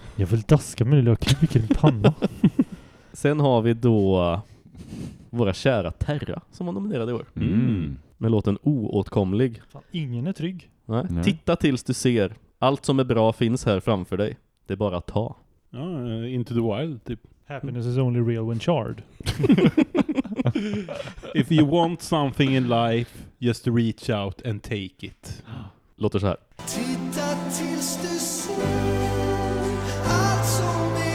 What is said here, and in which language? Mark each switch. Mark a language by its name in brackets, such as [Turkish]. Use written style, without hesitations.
[Swedish] Jag vill daska med lilla kubiken i panna. Sen har vi då våra kära Terra som var nominerad i år. Mm. Med låten Oåtkomlig. Fan, ingen är trygg. Nej. Titta tills du ser. Allt som är bra finns här framför dig. Det är bara att ta. Ja, Into the Wild typ. [English] Happiness is only real when charred. If you want something in life, just reach out and take it. [Swedish] Låter så här. Titta tills du ser allt som